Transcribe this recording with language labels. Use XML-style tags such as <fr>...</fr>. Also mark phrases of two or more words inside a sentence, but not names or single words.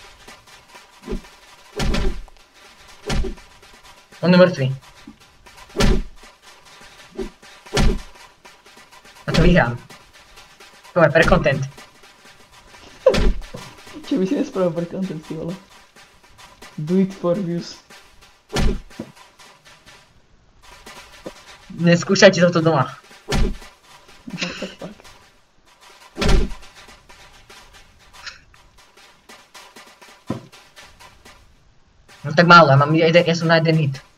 <sk>On je mŕtvý. A to vyhrám. Poďme, pre content. Čo by si nespravil pre content, ty vole?</sk> <en>Do it for views.</en> <sk>Neskúšajte toto doma. Tak. No tak málo, ja som na jeden hit.</sk>